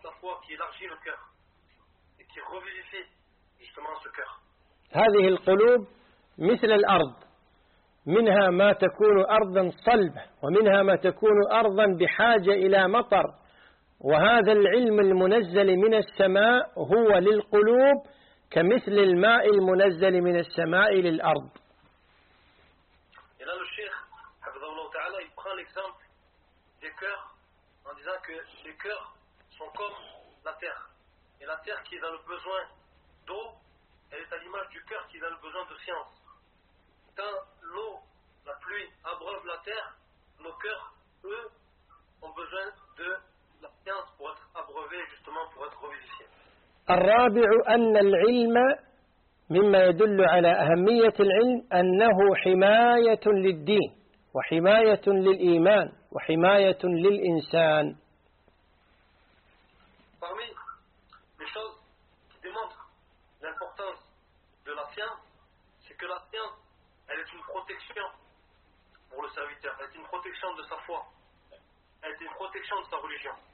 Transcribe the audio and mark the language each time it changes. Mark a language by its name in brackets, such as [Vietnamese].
[French] foi qui élargit le cœur et qui revivifie justement ce cœur. [Arabic] هذه القلوب مثل الأرض منها ما تكون أرضا صلبة ومنها ما تكون أرضا بحاجة إلى مطر وهذا العلم المنزل من السماء هو للقلوب كمثل الماء المنزل من السماء للأرض. [French] Et là le Cheikh, [Arabic] حفظه الله تعالى, [French] il prend l'exemple des cœurs en disant que les cœurs sont comme la terre et la terre qui est dans le besoin d'eau elle est à l'image du cœur qui a le besoin de science. Quand l'eau, la pluie, abreuve la terre, nos cœurs, eux, ont besoin de la science pour être abreuvés, justement, pour être revivifiés. [Arabic] الرابع أن العلم مما يدل على أهمية العلم أنه حماية للدين وحماية للإيمان وحماية للإنسان. [French] Parmi les choses qui démontrent l'importance de la science, c'est que la science, elle est une protection pour le serviteur, elle est une protection de sa foi, elle est une protection de sa religion.